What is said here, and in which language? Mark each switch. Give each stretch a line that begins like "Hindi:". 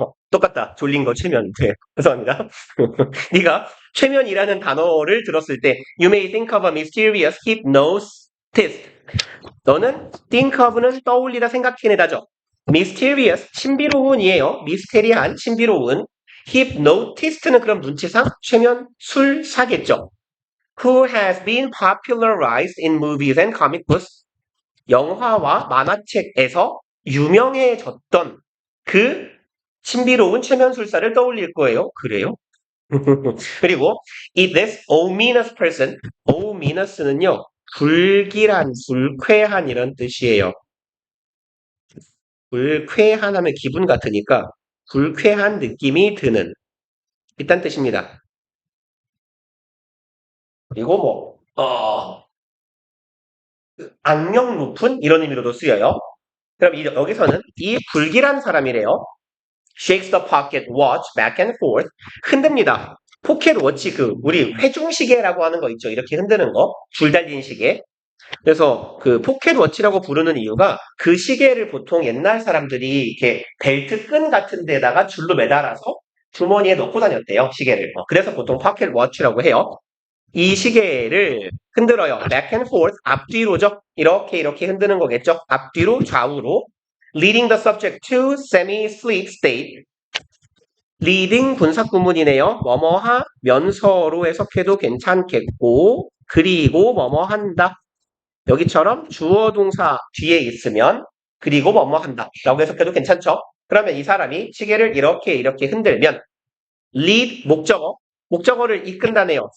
Korean: 똑같다. 졸린 거 최면. 네, 죄송합니다. 네가 최면이라는 단어를 들었을 때
English: You may think of a mysterious hypnotist.
Korean: 너는 think of는 떠올리다 생각해내다죠. mysterious 신비로운이에요. 미스테리한 신비로운. hypnotist는 그럼 눈치상 최면 술사겠죠.
English: Who has been popularized in movies and comic books.
Korean: 영화와 만화책에서 유명해졌던 그 신비로운 최면술사를 떠올릴 거예요. 그래요? 그리고
English: this ominous person, ominous는요.
Korean: 불길한, 불쾌한 이런 뜻이에요. 불쾌한 하면 기분 같으니까 불쾌한 느낌이 드는 이딴 뜻입니다. 그리고 악명 높은 이런 의미로도 쓰여요. 그럼 여기서는 이 불길한 사람이래요.
English: shakes the pocket watch back and forth.
Korean: 흔듭니다. 포켓 워치 우리 회중시계라고 하는 거 있죠. 이렇게 흔드는 거. 줄 달린 시계. 그래서 그 포켓 워치라고 부르는 이유가 그 시계를 보통 옛날 사람들이 이렇게 벨트 끈 같은 데다가 줄로 매달아서 주머니에 넣고 다녔대요. 시계를. 그래서 보통 포켓 워치라고 해요. 이 시계를 흔들어요.
English: back and forth,
Korean: 앞뒤로죠. 이렇게 흔드는 거겠죠. 앞뒤로 좌우로.
English: leading the subject to semi-sleep state.
Korean: leading 분사구문이네요. 뭐뭐하면서로 해석해도 괜찮겠고 그리고 뭐뭐 한다. 여기처럼 주어 동사 뒤에 있으면 그리고 뭐뭐 한다. 라고 해석해도 괜찮죠? 그러면 이 사람이 시계를 이렇게 흔들면 lead 목적어를 이끈다네요.